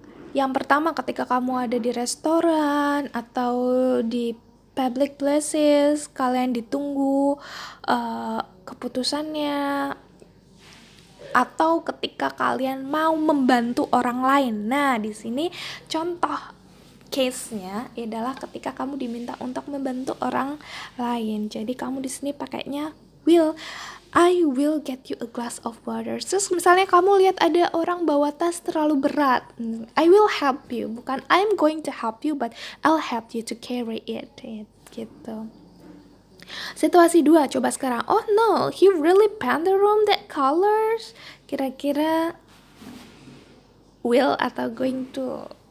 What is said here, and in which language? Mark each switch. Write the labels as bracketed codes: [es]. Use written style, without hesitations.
[id] Yang pertama ketika kamu ada di restoran atau di public places, kalian ditunggu keputusannya, atau ketika kalian mau membantu orang lain. Nah, di sini contoh case-nya adalah ketika kamu diminta untuk membantu orang lain. Jadi kamu di sini pakainya will. [en] I will get you a glass of water. [id] Terus misalnya kamu lihat ada orang bawa tas terlalu berat, [en] I will help you. [id] Bukan [en] I'm going to help you, but I'll help you to carry it. [id] Gitu. Situasi 2, coba sekarang. [en] Oh no, he really paint the room that colors. [id] Kira-kira will atau going to?